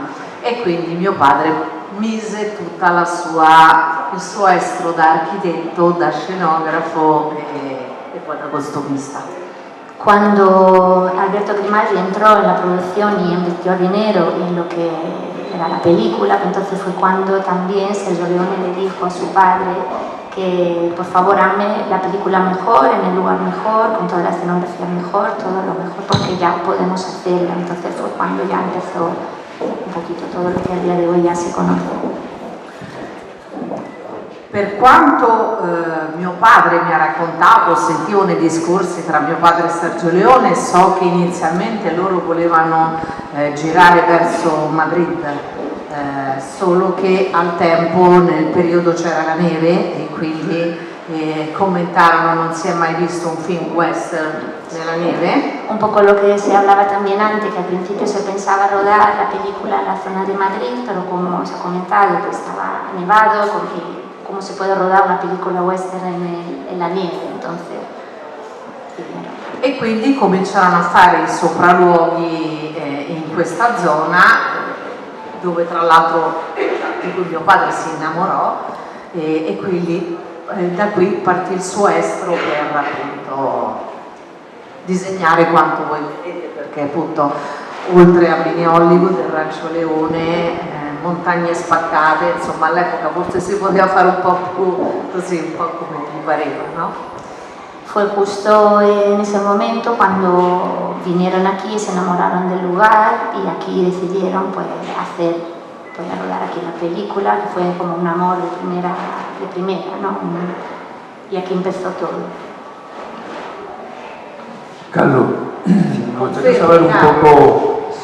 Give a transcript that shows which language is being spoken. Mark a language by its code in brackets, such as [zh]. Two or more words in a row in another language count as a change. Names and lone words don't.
[it] E quindi mio padre mise tutta il suo estro da architetto, da scenografo e poi da costumista. [es] Cuando Alberto Grimaldi entró en la producción y invirtió dinero en lo que era la película, entonces fue cuando también Sergio Leone le dijo a su padre que por favor hazme la película mejor, en el lugar mejor, con toda la escenografía mejor, todo lo mejor, porque ya podemos hacerlo. Entonces fue cuando ya empezó un poquito todo lo que a día de hoy ya se conoce. [it] Per quanto mio padre mi ha raccontato, sentivo nei discorsi tra mio padre e Sergio Leone, so che inizialmente loro volevano girare verso Madrid, solo che al tempo nel periodo c'era la neve e quindi commentarono non si è mai visto un film western nella neve. [es] Un poco lo que se hablaba también antes, que al principio se pensaba rodar la película en la zona de Madrid, pero como se ha comentado que estaba nevado, porque cómo se puede rodar una película western en la nieve, entonces... [it] E quindi cominciarono a fare i sopralluoghi in questa zona, dove tra l'altro di cui mio padre si innamorò e quindi da qui partì il suo estro per appunto disegnare quanto voi vedete, perché appunto oltre a Mini Hollywood, il Rancho Leone, montagne spaccate, insomma all'epoca forse si poteva fare un po' più così, un po' come gli pareva, no? [es] Fue justo en ese momento cuando vinieron aquí, se enamoraron del lugar y aquí decidieron pues rodar aquí la película, que fue como un amor de primera, ¿no? Y aquí empezó todo. Carlos, me gustaría saber un poco...